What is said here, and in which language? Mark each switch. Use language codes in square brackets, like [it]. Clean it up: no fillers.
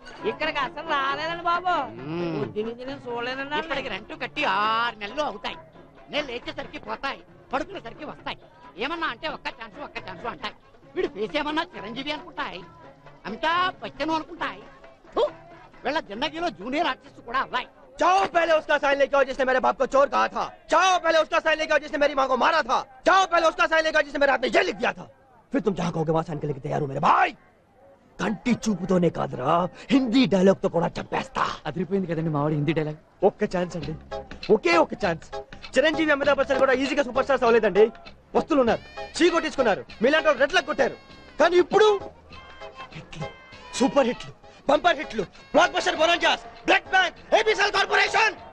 [te] ఇక్కడికి అసలు రాలేదండి బాబు. బుద్ధి నుంచి నేను చూడలేదండి. ఇప్పటికి రెంట్ కట్టి 6 నెలలు అవుతాయి. నేను లేచేసరికి పోతాయి, పడుకునేసరికి వస్తాయి. ఏమన్నా అంటే ఒక్క ఛాన్స్ అంటాయి. వీడు ఫేస్ ఏమన్నా చిరంజీవి అనుకుంటాయి, అమితాబ్ బచ్చన్ అనుకుంటాయి. వీళ్ళ జిందగీలో జూనియర్ ఆర్టిస్ట్ కూడా అవ్వాయి. [hi] जाओ पहले उसका साइन लेके आओ जिसने मेरे बाप को चोर कहा था। जाओ पहले उसका साइन लेके आओ जिसने मेरी माँ को मारा था। जाओ पहले उसका साइन लेके आओ जिसने मेरे हाथ में ये लिख दिया था। फिर तुम जहाँ कहोगे वहाँ साइन के लेके तैयार हो मेरे भाई। [te] కంటి చూపుతోనే కాదురా, హిందీ డైలాగ్ తో కూడా చంపేస్తా. అదిరిపోయింది కదండి మావాడి హిందీ డైలాగ్. ఒక్క ఛాన్స్ అండి, ఒకే ఒక్క ఛాన్స్. చిరంజీవి అమితాబ్ బచ్చన్ కూడా ఈజీగా సూపర్ స్టార్స్ అవ్వలేదండి. వస్తువులు ఉన్నారు, చీ కొట్టించుకున్నారు, మీలాంటి వాళ్ళు రెడ్లకు కొట్టారు. కానీ ఇప్పుడు హిట్లు, సూపర్ హిట్లు, బంపర్ హిట్లు, block buster బొనాంజాస్, black bank, ABCL corporation.